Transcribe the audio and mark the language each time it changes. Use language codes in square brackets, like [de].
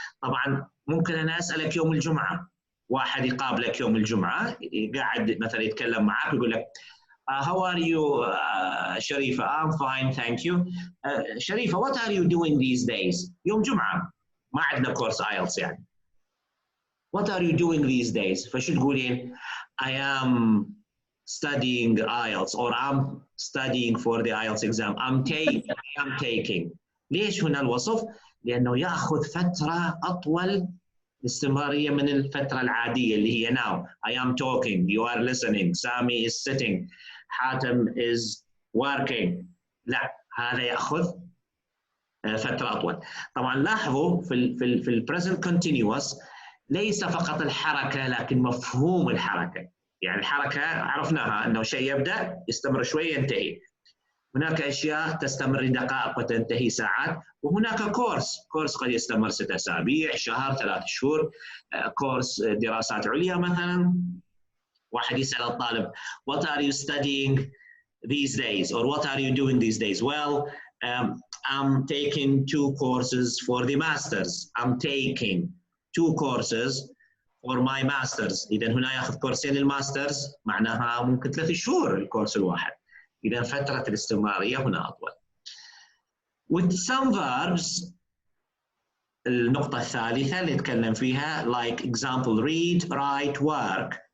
[ar] طبعا ممكن أنا أسألك يوم الجمعة، واحد يقابلك يوم الجمعة قاعد مثلا يتكلم معك ويقول لك [en] how are you [ar] شريفة؟ [en] I'm fine thank you. [ar] شريفة [en] what are you doing these days؟ [ar] يوم جمعة ما عندنا كورس IELTS يعني. [en] What are you doing these days؟ [ar] فشو تقولين؟ [en] I am studying IELTS or I'm studying for the IELTS exam. I am taking. [ar] ليش هنا الوصف؟ لأنه يأخذ فترة أطول استمرارية من الفترة العادية اللي هي now. [en] I am talking, you are listening, Sami is sitting, Hatim is working. [ar] لا، هذا يأخذ فترة أطول. طبعا لاحظوا في ال present continuous ليس فقط الحركة لكن مفهوم الحركة. يعني الحركة عرفناها أنه شيء يبدأ يستمر شوي ينتهي. هناك أشياء تستمر دقائق وتنتهي ساعات، وهناك كورس قد يستمر 6 أسابيع، شهر، 3 شهور. كورس دراسات عليا مثلا واحد يسأل الطالب [en] What are you studying these days or what are you doing these days? Well, I'm taking 2 courses for the masters. I'm taking 2 courses or my masters. [ar] إذا هنا ياخذ كورسين الماسترز معناها ممكن 3 شهور الكورس الواحد. إذا فترة الاستمرارية هنا أطول. [en] With some verbs [ar] النقطة الثالثة اللي نتكلم فيها [en] like example read, write, work.